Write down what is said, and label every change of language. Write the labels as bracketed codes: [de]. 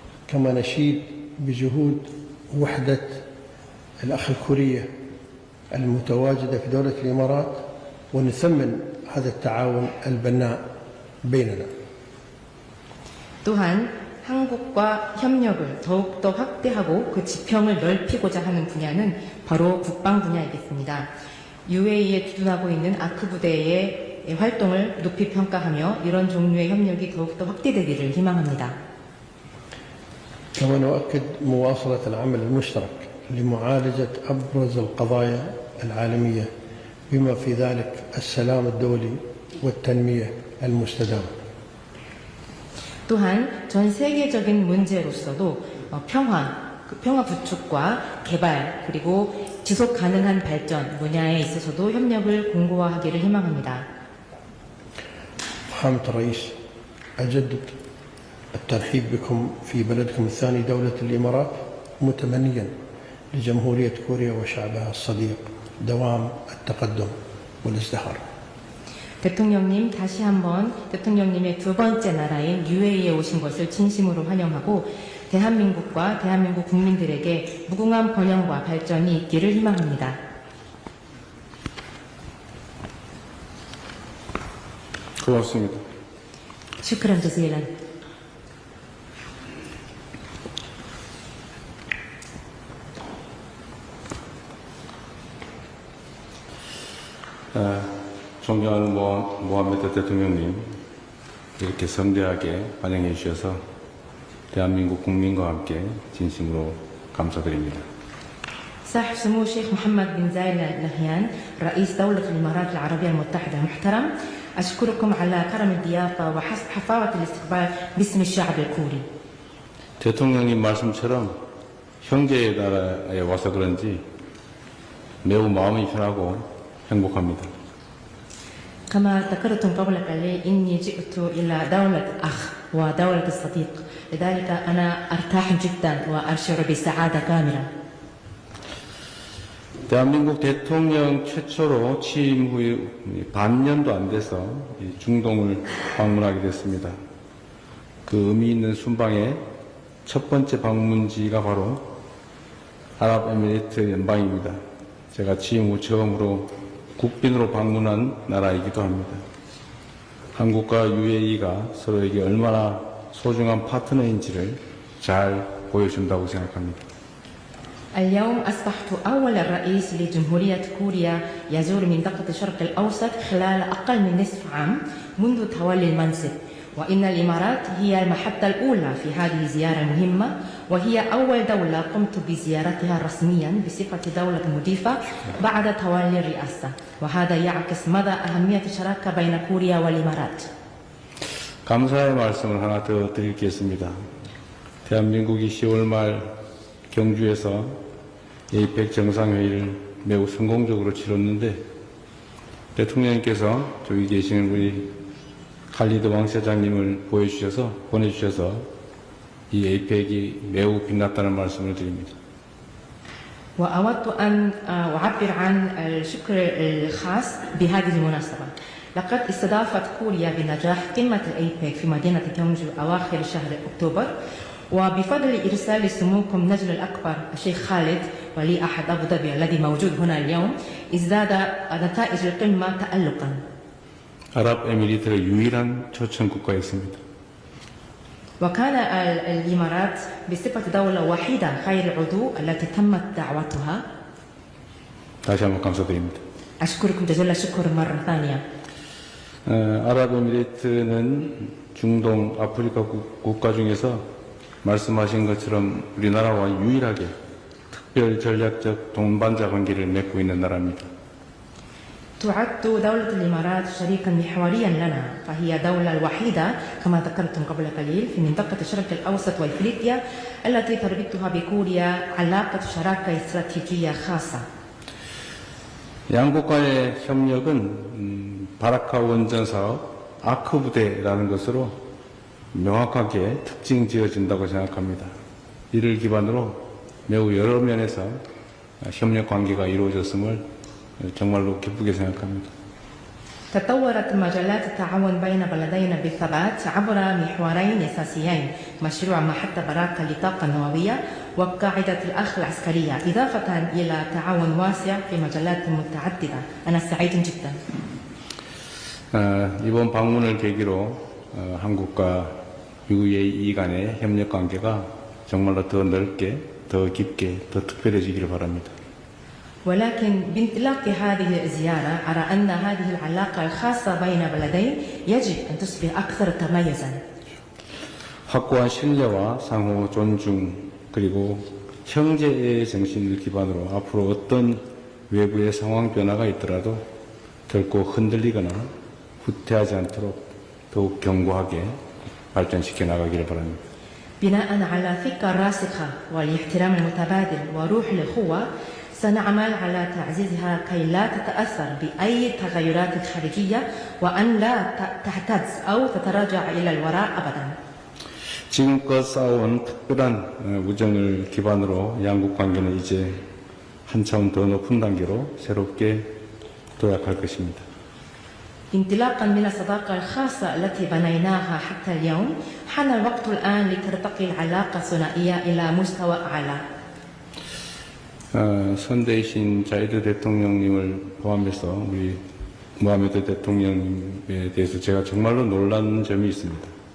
[ar] كما نشيد بجهود وحدة الأخ الكورية المتواجدة في دولة الإمارات، ونثمن هذا التعاون البناء بيننا. [ko] 또한 한국과 협력을 더욱더 확대하고 그 지평을 넓히고자 하는 분야는 바로 국방 분야이겠습니다. UAE에 주둔하고 있는 아크 부대의 활동을 높이 평가하며 이런 종류의 협력이 더욱더 확대되기를 희망합니다. [ar] كما نؤكد مواصلة العمل المشترك لمعالجة أبرز القضايا العالمية بما في ذلك السلام الدولي والتنمية المستدامة. [ko] 또한 전 세계적인 문제로서도 평화 부축과 개발 그리고 지속 가능한 발전 분야에 있어서도 협력을 공고화하기를 희망합니다. [ar] فخامة الرئيس أجدد الترحيب بكم في بلدكم الثاني دولة الإمارات متمنيا لجمهورية كوريا وشعبها الصديق دوام التقدم والازدهار. [ko] 대통령님 다시 한번 대통령님의 두 번째 나라인 UAE에 오신 것을 진심으로 환영하고 대한민국과 대한민국 국민들에게 무궁한 번영과 발전이 있기를 희망합니다. 고맙습니다. [ar] 슈크란 저지란. [ko] 존경하는 모하메드 대통령님, 이렇게 성대하게 환영해 주셔서 대한민국 국민과 함께 진심으로 감사드립니다. [ar] صاحب سمو الشيخ محمد بن زايد آل نهيان رئيس دولة الإمارات العربية المتحدة المحترم، أشكركم على كرم الضيافة وحفاوة الاستقبال باسم الشعب الكوري. [ko] 대통령님 말씀처럼 형제의 나라에 와서 그런지 매우 마음이 편하고 행복합니다. [ar] كما ذكرتم قبل قليل إني جئت إلى دولة أخ ودولة الصديق، لذلك أنا أرتاح جدا وأشعر بسعادة كاملة. [ko] 대한민국 대통령 최초로 취임 후에 반년도 안 돼서 중동을 방문하게 됐습니다. 그 의미 있는 순방의 첫 번째 방문지가 바로 아랍에미리트 연방입니다. 제가 취임 후 처음으로 국빈으로 방문한 나라이기도 합니다. 한국과 UAE가 서로에게 얼마나 소중한 파트너인지를 잘 보여준다고 생각합니다. [ar] اليوم أصبحت أول رئيس لجمهورية كوريا يزور منطقة الشرق الأوسط خلال أقل من نصف عام منذ تولي المنصب، وإن الإمارات هي المحطة الأولى في هذه الزيارة المهمة، وهي أول دولة قمت بزيارتها رسميا بصفة دولة مضيفة بعد تولي الرئاسة، وهذا يعكس مدى أهمية الشراكة بين كوريا والإمارات. [ko] 감사의 말씀을 하나 더 드리겠습니다. 대한민국이 10월 말 경주에서 에이펙 정상회의를 매우 성공적으로 치렀는데 대통령님께서 저기 계시는 우리 칼리드 왕 사장님을 보내주셔서 이 에이펙이 매우 빛났다는 말씀을 드립니다. [ar] وأود أن أعبر عن الشكر الخاص بهذه المناسبة. لقد استضافت كوريا بنجاح قمة الأيبك في مدينة كيونجو أواخر شهر أكتوبر، وبفضل إرسال سموكم نجل الأكبر الشيخ خالد ولي أحد أبو ظبي الذي موجود هنا اليوم ازداد نتائج القمة تألقا. [ko] 아랍에미리트의 유일한 초청 국가였습니다. [ar] وكان الإمارات بصفة دولة وحيدة غير عضو التي تمت دعوتها. [ko] 다시 한번 감사드립니다. [ar] أشكركم جزيل الشكر مرة ثانية. [ko] 아랍에미리트는 중동 아프리카 국가 중에서 말씀하신 것처럼 우리나라와 유일하게 특별 전략적 동반자 관계를 맺고 있는 나라입니다. [ar] تعد دولة الإمارات شريكا محوريا لنا، فهي الدولة الوحيدة كما ذكرتم قبل قليل في منطقة الشرق الأوسط وإفريقيا التي تربطها بكوريا علاقة شراكة استراتيجية خاصة. [ko] 양국간의 협력은 바라카 원전 사업 아크 부대라는 것으로 명확하게 특징 지어진다고 생각합니다. 이를 기반으로 매우 여러 면에서 협력 관계가 이루어졌음을 정말로 기쁘게 생각합니다. [ar] تطورت مجالات التعاون بين بلدينا بالثبات عبر محورين أساسيين، مشروع محطة براكة للطاقة النووية وقاعدة الأخ العسكرية، إضافة إلى تعاون واسع في مجالات متعددة. أنا سعيد جدا. [ko] 이번 방문을 계기로 한국과 UAE 간의 협력 관계가 정말로 더 넓게, 더 깊게, 더 특별해지기를 바랍니다. [ar] ولكن بانطلاق هذه الزيارة أرى أن هذه العلاقة الخاصة بين بلدين يجب أن تصبح أكثر تميزا. [ko] 확고한 신뢰와 상호 존중 그리고 형제의 정신을 기반으로 앞으로 어떤 외부의 상황 변화가 있더라도 결코 흔들리거나 후퇴하지 않도록 더욱 견고하게 발전시켜 나가기를 바랍니다. [ar] بناء على ثقة راسخة والاحترام المتبادل وروح الأخوة سنعمل على تعزيزها كي لا تتأثر بأي تغيرات خارجية وأن لا تهتز أو تتراجع إلى الوراء أبدا. [ko] 지금껏 쌓아온 특별한 우정을 기반으로 양국 관계는 이제 한 차원 더 높은 단계로 새롭게 도약할 것입니다. [ar] انطلاقا من الصداقة الخاصة التي بنيناها حتى اليوم حان الوقت الآن لترتقي العلاقة الثنائية إلى مستوى أعلى. [ko] 선대이신 자이드 대통령님을 포함해서 우리 모하메드 대통령님에 대해서 제가 정말로 놀란 점이 있습니다.